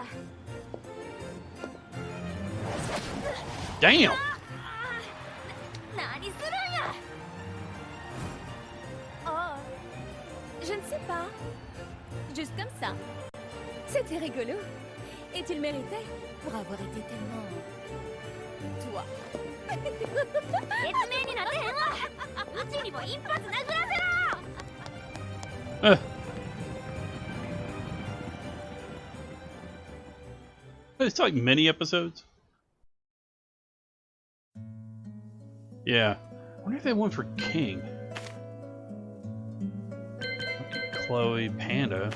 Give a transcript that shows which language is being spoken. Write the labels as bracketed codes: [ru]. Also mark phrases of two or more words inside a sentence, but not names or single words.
[en] Damn. [ja] 何するんや。 [fr] Oh, je ne sais pas. Juste comme ça. C'était rigolo. Et tu le méritais pour avoir été tellement... toi. [ja] 説明になってへんわ。うちにも一発殴らせろ。 [en] It's like mini episodes. Yeah. I wonder if they went for King. Okay, Chloe, Panda.